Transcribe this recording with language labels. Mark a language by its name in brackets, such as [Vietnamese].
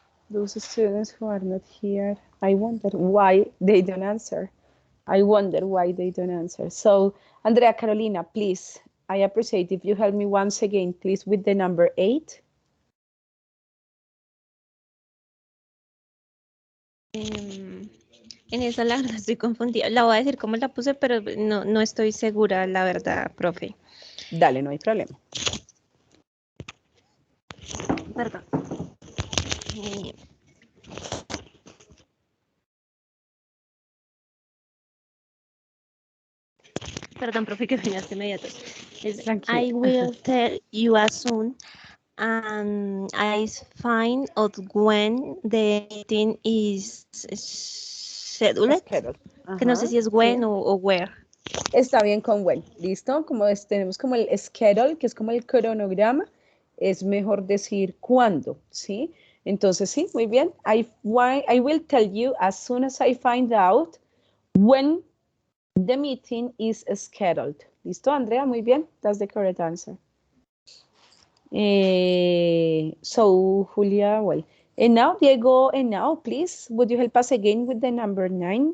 [English] Those students who are not here, I wonder why they don't answer. I wonder why they don't answer. So, Andrea Carolina, please, I appreciate if you help me once again, please, with the number 8. [Spanish] En esa la verdad estoy confundida. La voy a decir cómo la puse, pero no estoy segura, la verdad, profe. Dale, no hay problema. Perdón. Perdón, profe, que venía inmediato. [English] I will tell you as soon and I find out when the meeting is scheduled. [Spanish] Que no sé si es when sí. o where. Está bien con when, ¿listo? Como tenemos como el schedule, que es como el cronograma, es mejor decir cuándo, ¿sí? Entonces, sí, muy bien. [English] I will tell you as soon as I find out when the meeting is scheduled. [Spanish] ¿Listo, Andrea? Muy bien. [English] That's the correct answer. So, Julia, well, And now, Diego, and now, please, would you help us again with the number 9?